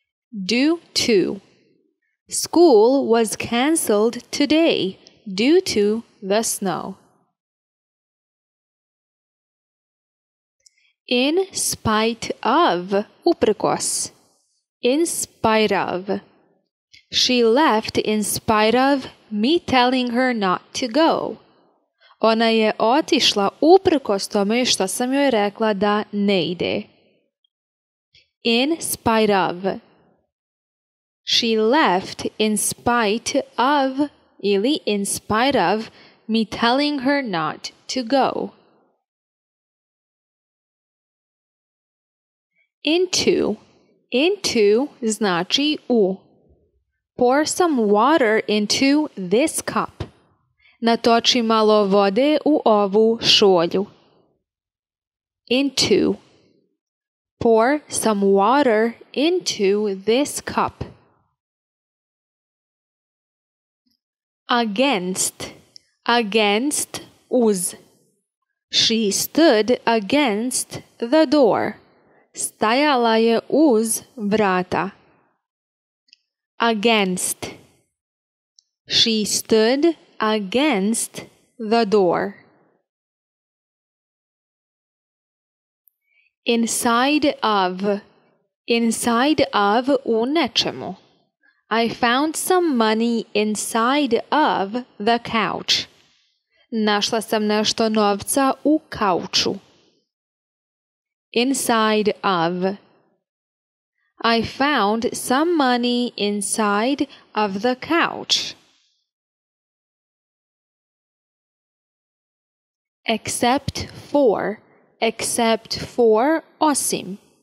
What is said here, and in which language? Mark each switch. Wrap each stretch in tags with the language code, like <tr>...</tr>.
<en>Due to. School was cancelled today due to the snow. In spite of, uprkos. In spite of. She left in spite of me telling her not to go.</en> <bs>Ona je otišla uprkos tome što sam joj rekla da ne ide.</bs> <en>In spite of. She left in spite of ili in spite of me telling her not to go. Into. Into</en> <bs>znači u.</bs> <en>Pour some water into this cup.</en> <bs>Natoči malo vode u ovu šolju.</bs> <en>Into. Pour some water into this cup. Against. Against, uz. She stood against the door.</en> <bs>Stajala je uz vrata. Against.</bs> <en>She stood against the door. Inside of. Inside of</en> <bs>u nečemu.</bs> <en>I found some money inside of the couch.</en> <bs>Našla sam nešto novca u kauču.</bs> <en>Inside of. I found some money inside of the couch. Except for. Except for, osim.</en>